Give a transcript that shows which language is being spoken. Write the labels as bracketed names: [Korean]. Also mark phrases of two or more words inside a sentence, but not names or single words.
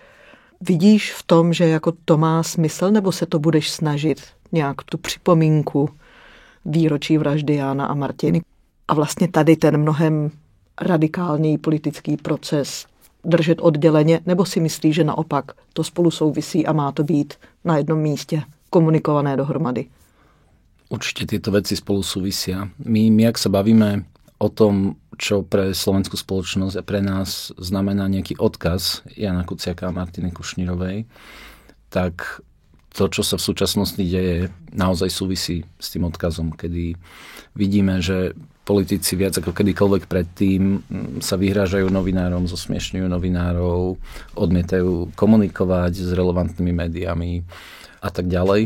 [Czech] Vidíš v tom, že jako to má smysl, nebo se to budeš snažit nějak tu připomínku výročí vraždy Jána a Martiny a vlastně tady ten mnohem radikální politický proces držet odděleně, nebo si myslíš, že naopak to spolu souvisí a má to být na jednom místě komunikované dohromady? [Slovak] Určite tieto veci spolu súvisia. My ak sa bavíme o tom, čo pre slovenskú spoločnosť a pre nás znamená nejaký odkaz Jana Kuciaka a Martiny Kušnírovej, tak to, čo sa v súčasnosti deje, naozaj súvisí s tým odkazom, kedy vidíme, že politici viac ako kedykoľvek predtým sa vyhrážajú novinárom, zosmiešňujú novinárov, odmietajú komunikovať s relevantnými médiami a tak ďalej.